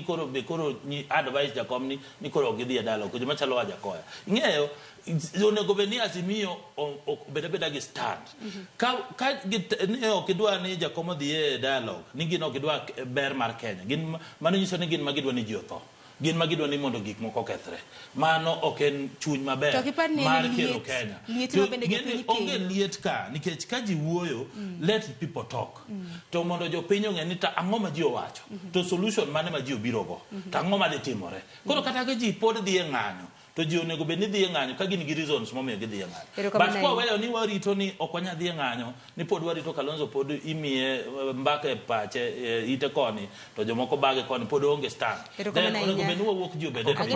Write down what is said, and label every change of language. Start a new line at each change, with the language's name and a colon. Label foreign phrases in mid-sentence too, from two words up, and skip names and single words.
Luo (Kenya and Tanzania): koro ni advice jakom ni koro gidhi e dialogue joma chalo Wajakoya ing'eyo onego bed ni Azimio beda gi stand ka ne ok idwa ni jakom odhi e dialogue ni gin ok idwa ber mar Kenya gin mano nyiso ni gin magidwa ni ji otho gin magidwa ni mondo gik moko kethre mano ok en chuny maber mar kelo Kenya onge liet ka nikech ka ji wuoyo
English: let people talk
Luo (Kenya and Tanzania): to mondo jopiny ong'e ni ta ang'o ma ji owacho to solution mane ma ji obiro go to ang'o ma dhi timore koro kata ka ji pod dhi e ng'anyo to ji onego bed ni dhi e ng'anyo ka gin gi reasons momiyo gidhi e ng'anyo but kwaweyo ni warito ni ok wanya dhi e ng'anyo ni pod warito Kalonzo pod imiye mbaka e pache ite koni to jomoko bage koni pod onge stand then onego bed ni wawuok ji obed